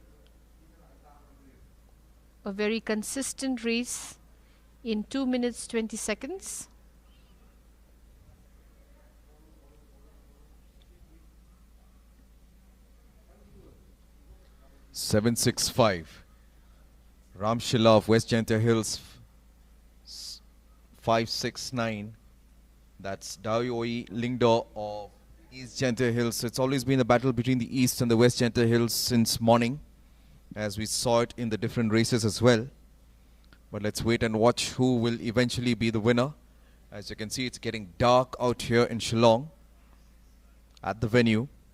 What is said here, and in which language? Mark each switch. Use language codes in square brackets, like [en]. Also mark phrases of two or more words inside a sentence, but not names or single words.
[en] A very consistent race in 2 minutes 20 seconds. (765) Ramshila of West Jaintia Hills. 569. That's Daoi Lingdo of East Jaintia Hills. It's always been a battle between the East and the West Jaintia Hills since morning, as we saw it in the different races as well. But let's wait and watch who will eventually be the winner. As you can see, it's getting dark out here in Shillong at the venue.